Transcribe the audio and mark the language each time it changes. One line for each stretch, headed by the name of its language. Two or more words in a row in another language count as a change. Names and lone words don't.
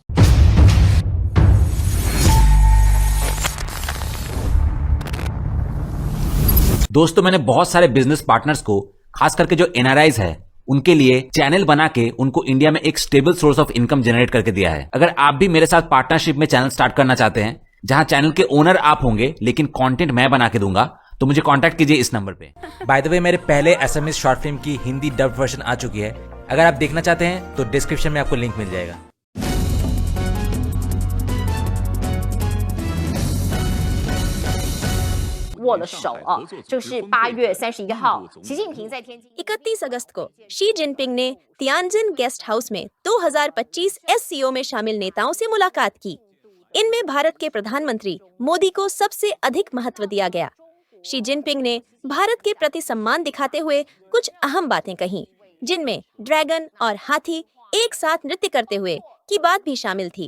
Hindi: दोस्तों, मैंने बहुत सारे
English: business partners
Hindi: को, खास करके जो एनआरआईज है, उनके लिए चैनल बना के उनको इंडिया में एक
English: stable source of income
Hindi: जनरेट करके दिया है। अगर आप भी मेरे साथ पार्टनरशिप में चैनल स्टार्ट करना चाहते हैं, जहां चैनल के ओनर आप होंगे लेकिन कंटेंट मैं बना के दूंगा, तो मुझे कांटेक्ट कीजिए इस नंबर पे।
English: by the way,
Hindi: मेरे पहले एसएमएस
English: short film
Hindi: की हिंदी
English: dub version
Hindi: आ चुकी है। अगर आप देखना चाहते हैं तो डिस्क्रिप्शन में आपको लिंक मिल जाएगा।
Chinese: 握了手啊，就是8月31号，习近平在天津。
Hindi: 31 अगस्त को शी जिनपिंग ने तियानजिन
English: guest house
Hindi: में 2025 एससीओ में शामिल नेताओं से मुलाकात की। इनमें भारत के प्रधानमंत्री मोदी को सबसे अधिक महत्व दिया गया। शी जिनपिंग ने भारत के प्रति सम्मान दिखाते हुए कुछ अहम बातें कहीं, जिनमें ड्रैगन और हाथी एक साथ नृत्य करते हुए की बात भी शामिल थी।